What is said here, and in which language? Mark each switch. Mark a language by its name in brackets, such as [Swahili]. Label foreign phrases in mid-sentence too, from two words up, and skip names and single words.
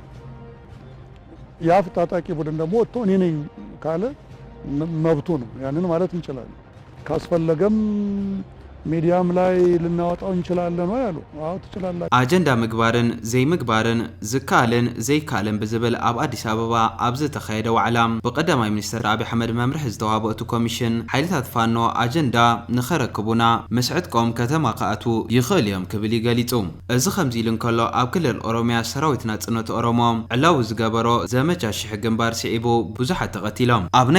[Amharic] ያ ታጣቂ ቡድን ደግሞ ወጥቶ እኔ ነኝ ካለ መብቱ ነው። ያንን ማለት እንችላለን። ካስፈለገም ሚዲያም ላይ ልናወጣው እንችላለን ወይ አሉ። አዎ ትችላላችሁ። [Tigrinya] አጀንዳ ምግባርን ዘይምግባርን ዝካልን ዘይካልን ብዝብል ኣብ አዲስ አበባ ኣብ ዝተኻየደ ዋዕላ በቀዳማይ ሚኒስትር አብይ አሕመድ መምርሒ ዝተዋሃበ እቲ ኮሚሽን ሓይልታት ፋኖ አጀንዳ ንኸረክቡና መስዕጥቆም ከተማ ከኣቱ ይኽእል እዮም ክብል ይገሊጹ። እዚ ከምዚ ኢሉ እንከሎ ኣብ ክልል ኦሮሚያ ሰራዊት ናጽነት ኦሮሞ ዕላው ዝገበሮ ዘመቻ ሽሕ ግንባር ሲዒቡ ብዙሓት ተቐቲሎም ኣብ ናይ